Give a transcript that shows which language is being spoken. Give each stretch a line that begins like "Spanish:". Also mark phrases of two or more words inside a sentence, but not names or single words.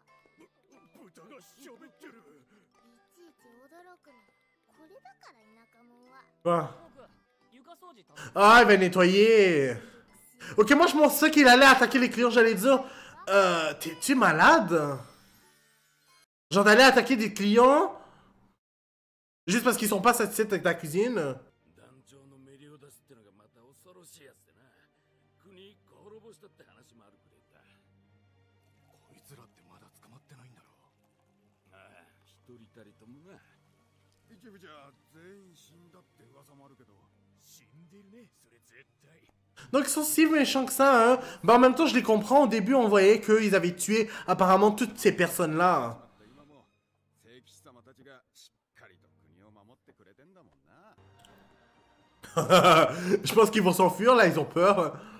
Japanese: 豚が喋ってる。いちいち驚くな。これだから田舎者は。
French: Quoi? Ah, il va nettoyer. Ok, moi je pensais qu'il allait attaquer les clients, j'allais dire, t'es malade? Genre d'aller attaquer des clients juste parce qu'ils sont pas satisfaits avec ta cuisine?
Japanese: 団長のメリオダスってのがまた恐ろしいやつでな。国一個滅ぼしたって話もあるくれた。こいつらってまだ捕まってないんだろう。ああ、一人たりともな。一部じゃ全員死んだって噂もあるけど、死んでるね、それ絶対。
French: Donc ils sont si méchants que ça, hein. Bah en même temps je les comprends, au début on voyait qu'ils avaient tué apparemment toutes ces personnes-là. Je pense qu'ils vont s'enfuir là, ils ont peur.